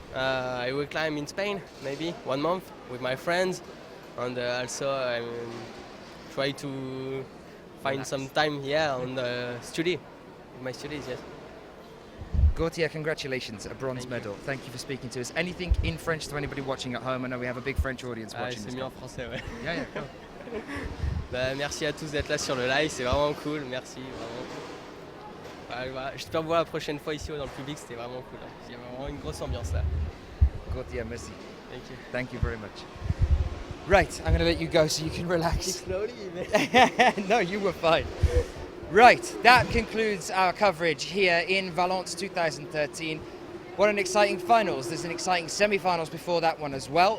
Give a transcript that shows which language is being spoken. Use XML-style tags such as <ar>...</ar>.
<en>I will climb in Spain, maybe 1 month with my friends, and also I try to find Relax. some time, on the study, with my studies, yes. Gauthier, congratulations, a bronze medal. Thank you for speaking to us. Anything in French to anybody watching at home? I know we have a big French audience watching</en> <fr>C'est</fr> <en>this</en> <fr>mieux en</fr> <en>one.</en> <fr>français, ouais.</fr> <en>Yeah, go.</en> <fr>Merci à tous d'être là sur le live, c'est vraiment cool, merci, vraiment. Voilà, j'espère vous voir la prochaine fois ici dans le public, c'était vraiment cool. Il y a vraiment une grosse ambiance là. Gauthier, merci.</fr> <en>Thank you. Thank you very much. Right, I'm going to let you go so you can relax. Slowly, No, you were fine. Right, that concludes our coverage here in Valence 2013. What an exciting finals. There's an exciting semi-finals before that one as well.</en>